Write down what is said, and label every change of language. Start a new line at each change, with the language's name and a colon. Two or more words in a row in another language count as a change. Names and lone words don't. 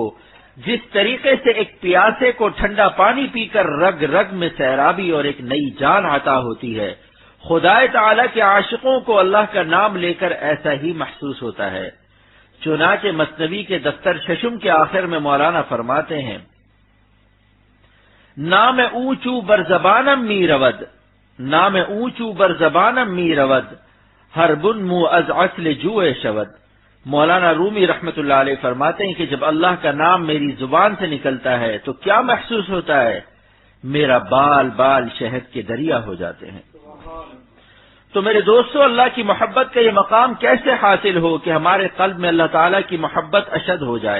Urdu: جس طریقے سے ایک پیاسے کو ٹھنڈا پانی پی کر رگ رگ میں سیرابی اور ایک نئی جان عطا ہوتی ہے، خدا تعالی کے عاشقوں کو اللہ کا نام لے کر ایسا ہی محسوس ہوتا ہے۔ چنانچہ مثنوی کے دفتر ششم کے آخر میں مولانا فرماتے ہیں
Persian: نام اونچو بر زبانم می رود، نام اونچو بر زبانم می رود، ہر بن مو از اصل جوئے شود۔
Urdu: مولانا رومی رحمت اللہ علیہ فرماتے ہیں کہ جب اللہ کا نام میری زبان سے نکلتا ہے تو کیا محسوس ہوتا ہے؟ میرا بال بال شہد کے دریا ہو جاتے ہیں۔ تو میرے دوستو، اللہ کی محبت کا یہ مقام کیسے حاصل ہو کہ ہمارے قلب میں اللہ تعالیٰ کی محبت اشد ہو جائے؟